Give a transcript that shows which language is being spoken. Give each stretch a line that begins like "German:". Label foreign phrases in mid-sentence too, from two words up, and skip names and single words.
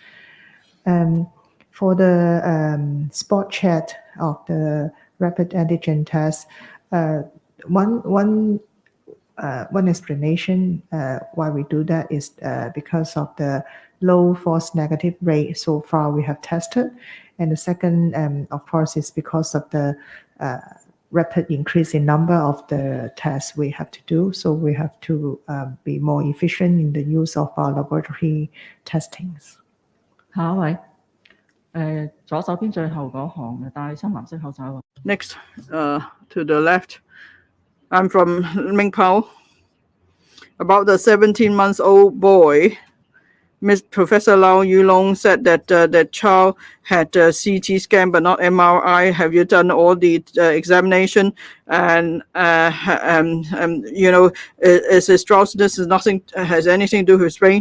English: For the spot check of the rapid antigen test, one explanation why we do that is because of the low false negative rate so far we have tested. And the second, of course, is because of the rapid increase in number of the tests we have to do. So we have to be more efficient in the use of our laboratory testings.
Cantonese: 下一位，左手邊最後嗰行戴深藍色口罩。
English: Next, to the left, I'm from Mingpao. About the 17-month-old boy, Professor Lau Yulong said that that child had a CT scan but not MRI. Have you done all the examination? And you know, is his drowsiness has anything to do with his brain?